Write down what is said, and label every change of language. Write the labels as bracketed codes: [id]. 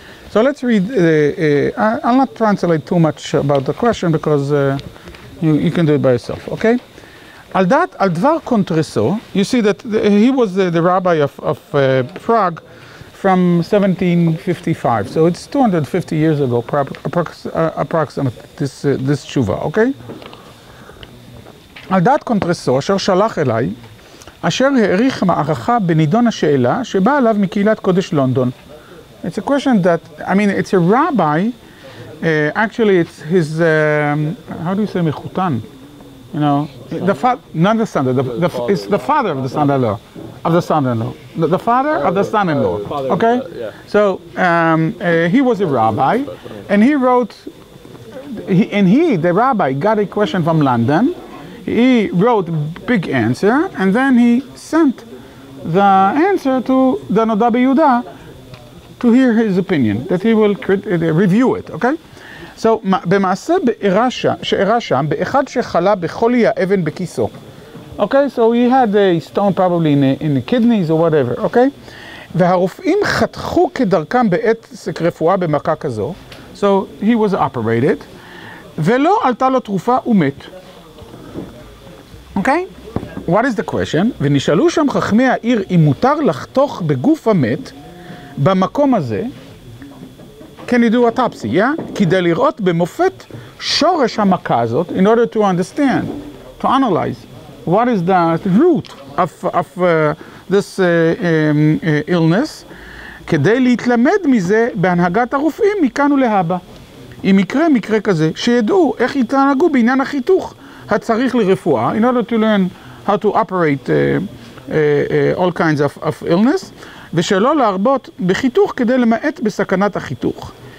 [en] So let's read, I'll not translate too much about the question because you can do it by yourself, okay? [he] Al dvar kontreso, [en] you see that he was the rabbi of Prague from 1755, so it's 250 years ago, approximately, this tshuva, okay? [he] על דעת קונטרסו, אשר שלח אליי, אשר העריך מערכה בנידון השאלה שבא עליו מקהילת קודש לונדון. [en] It's a question that, I mean, it's a rabbi, actually it's his, how do you say mechutan? You know, not the son-in-law, it's the father of the son-in-law, the father of the son-in-law, okay? So, he was a rabbi, and he wrote, the rabbi got a question from London, he wrote a big answer, and then he sent the answer to the נודע ביהודה to hear his opinion, that he will review it, okay? [he] So, במעשה שאירע שם, באחד שחלה בחולי האבן בכיסו. [en] Okay, so he had a stone probably in the kidneys or whatever, okay? [he] והרופאים חתכו כדרכם בעת רפואה במכה כזו, [en] so he was operated, [he] ולא עלתה לו תרופה ומת. [en] Okay? What is the question? [he] ונשאלו שם חכמי העיר אם מותר לחתוך בגוף המת, במקום הזה, [en] can you do autopsy, yeah? [he] כדי לראות במופת שורש המכה הזאת, [en] in order to understand, to analyze, what is the root of this illness, [he] כדי להתלמד מזה בהנהגת הרופאים מכאן ולהבא. אם יקרה מקרה כזה, שידעו איך יתנהגו בעניין החיתוך הצריך לרפואה, [en] in order to learn how to operate all kinds of illness, [he] ושלא להרבות בחיתוך כדי למעט בסכנת החיתוך.